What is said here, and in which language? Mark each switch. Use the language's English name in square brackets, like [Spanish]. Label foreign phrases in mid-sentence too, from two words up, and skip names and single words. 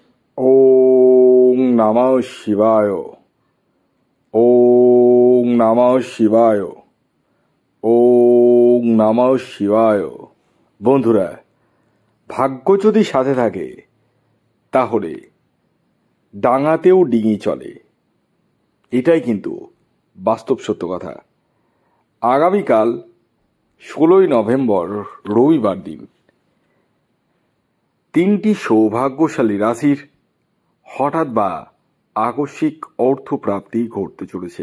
[Sanskrit] ওং নমঃ শিবায়। ওং নমঃ শিবায়। ওং নমঃ শিবায়। [Bangla] বন্ধুরা, ভাগ্য যদি সাথে থাকে তাহলে ডাঙাতেও ডিঙি চলে, এটাই কিন্তু বাস্তব সত্য কথা। আগামীকাল 16ই নভেম্বর রবিবার দিন তিনটি সৌভাগ্যশালী রাশির হঠাৎ বা আকস্মিক অর্থপ্রাপ্তি ঘটতে চলেছে।